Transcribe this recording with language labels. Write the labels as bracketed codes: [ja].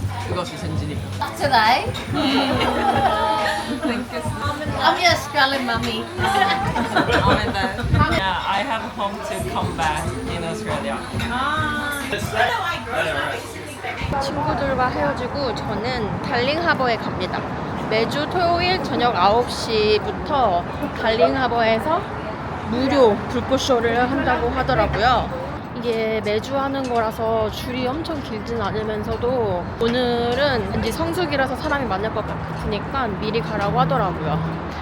[ko] 이것이 sensitive. [en] Today? I'm your Australian mummy. Yeah, I have home to come back in Australia. [ko] 친구들과 헤어지고 저는 달링하버에 갑니다. 매주 토요일 저녁 9시부터 달링하버에서 무료 불꽃쇼를 한다고 하더라고요. 이게 매주 하는 거라서 줄이 엄청 길진 않으면서도 오늘은 왠지 성수기라서 사람이 많을 것 같으니까 미리 가라고 하더라고요.